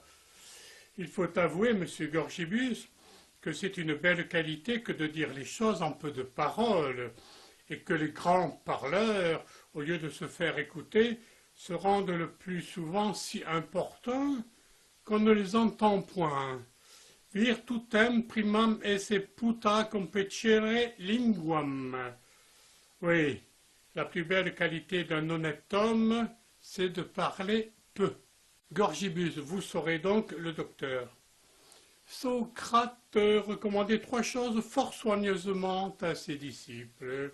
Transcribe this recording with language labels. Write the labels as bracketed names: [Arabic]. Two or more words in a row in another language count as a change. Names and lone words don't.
[French] Il faut avouer, monsieur Gorgibus, que c'est une belle qualité que de dire les choses en peu de paroles, et que les grands parleurs, au lieu de se faire écouter, se rendent le plus souvent si importants qu'on ne les entend point. [Latin] Virtutem primam esse puta compecere linguam. [French] Oui, la plus belle qualité d'un honnête homme, c'est de parler peu. Gorgibus, vous saurez donc le docteur. Socrate recommandait 3 choses fort soigneusement à ses disciples.